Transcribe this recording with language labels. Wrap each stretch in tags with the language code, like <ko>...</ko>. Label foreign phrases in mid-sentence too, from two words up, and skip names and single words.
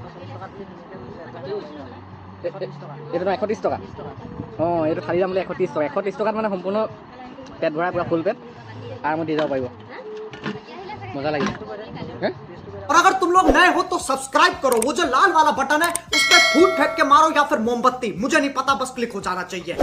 <as>এইটো 130 টকা অঁ এইটো খালি দাম বোলে 130 টকা 130 টকাত মানে সম্পূৰ্ণ পেট ভৰাই পূৰা ফুল পেট আৰামত দি যাব পাৰিব মজা লাগিলে</as> <hi>और अगर तुम लोग नए हो तो सब्सक्राइब करो, वो जो लाल वाला बटन है उस पर फूट फेंक के मारो या फिर मोमबत्ती, मुझे नहीं पता, बस क्लिक हो जाना चाहिए।</hi>